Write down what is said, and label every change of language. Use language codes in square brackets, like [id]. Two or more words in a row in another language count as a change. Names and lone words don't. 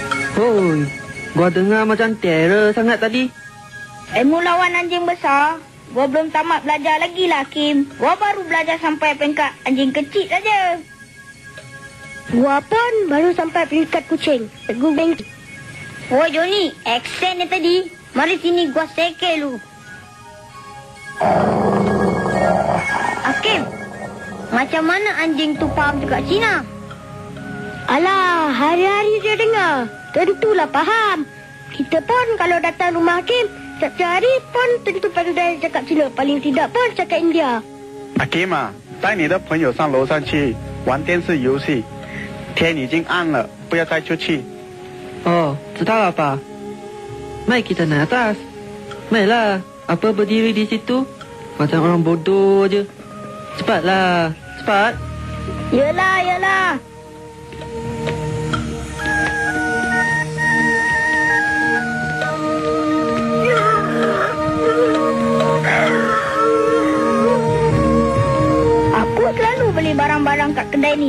[ms] Hoi, gua dengar macam terror sangat tadi. Ilmu lawan anjing besar. Gua belum tamat belajar lagi lah, Kim. Gua baru belajar sampai peringkat anjing kecil saja. Gua pun baru sampai peringkat kucing. Teguh bengki. Oh, Johnny, aksen ni tadi. Mari sini gua seke lu. Hakim, macam mana anjing tu faham juga Cina? Alah, hari-hari dia dengar. Tentulah faham. Kita pun kalau datang rumah Hakim, setiap hari pun tentu pandai cakap Cina. Paling tidak pun cakap India. [zh] Hakim 啊，带你的朋友上楼上去玩电视游戏。天已经暗了，不要再出去。 Oh, 知道了吧? [ms] Mai kita naik atas. Mailah, apa berdiri di situ? Macam orang bodoh aje. Cepatlah, cepat. Yelah, yelah. Aku selalu beli barang-barang kat kedai ni.